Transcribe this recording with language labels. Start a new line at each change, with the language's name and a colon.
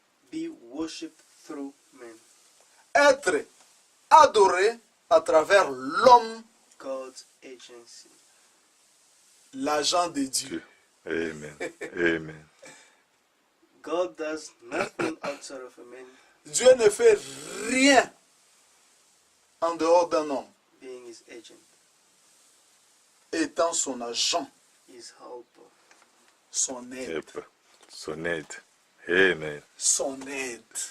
English: be worshipped through men.
French: être adoré à travers l'homme,
English: God's agency.
French: l'agent de Dieu. Amen. Amen.
English: God does nothing outside of a man
French: Dieu ne fait rien en dehors d'un homme,
English: being his agent,
French: étant son agent,
English: his helper.
French: son aide. Yep. Son aide. Amen. Son aide.